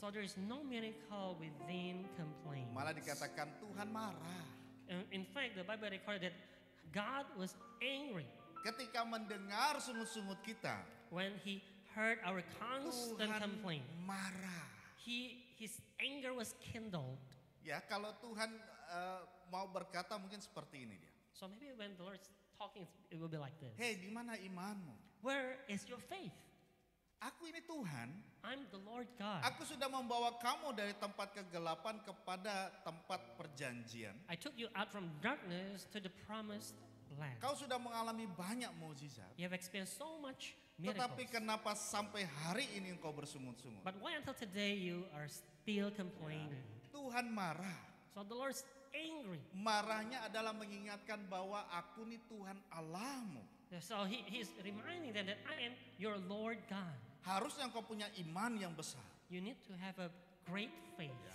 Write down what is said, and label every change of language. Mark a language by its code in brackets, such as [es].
[en] So there is no miracle within complaint. [id] Malah dikatakan Tuhan marah. [en] In fact, the Bible recorded that God was angry [id] Ketika mendengar sungut-sungut kita, [en] when he heard our constant [id] Tuhan [en] complaint. [id] marah. [en] His anger was kindled. [id] Ya, kalau Tuhan mau berkata mungkin seperti ini dia. [en] So maybe when the Lord's talking, it will be like this. [id] Hei, di mana imanmu? [en] Where is your faith? [id] Aku ini Tuhan. [en] I'm the Lord God. [id] Aku sudah membawa kamu dari tempat kegelapan kepada tempat perjanjian. [en] I took you out from darkness to the promised land. [id] Kau sudah mengalami banyak mukjizat. [en] You have experienced so much [id] Tetapi [en] miracles. [id] kenapa sampai hari ini engkau bersungut-sungut? [en] But why until today you are still complaining? [id] Tuhan marah. [en] So the Lord's angry. [id] Marahnya adalah mengingatkan bahwa aku nih Tuhan Allahmu. [en] So he's reminding them that I am your Lord God. [id] Harusnya engkau punya iman yang besar. [en] You need to have a great faith.